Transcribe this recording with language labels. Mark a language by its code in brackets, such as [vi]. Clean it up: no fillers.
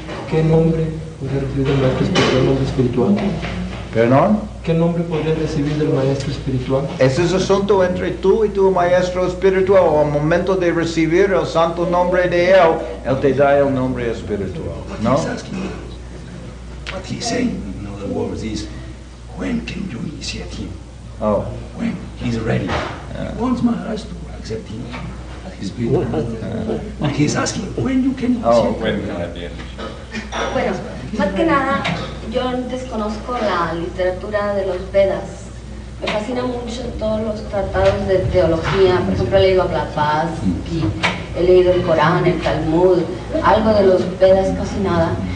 [es] ¿Qué nombre podría recibir del maestro espiritual, nombre espiritual? ¿Perdón? ¿Qué nombre podría recibir del maestro espiritual? Ese es asunto entre tú y tu maestro espiritual. Al momento de recibir el santo nombre de él te da el nombre espiritual, ¿no? [en] What he's saying, in other words, is when can you initiate him? Oh. When he's ready. He wants Maharaj to accept him as his spiritual master. And he's asking when you can initiate him. [es] Bueno, más que nada, yo desconozco la literatura de los Vedas. Me fascina mucho todos los tratados de teología. Por ejemplo, he leído a Blavatsky, he leído el Corán, el Talmud, algo de los Vedas, casi nada.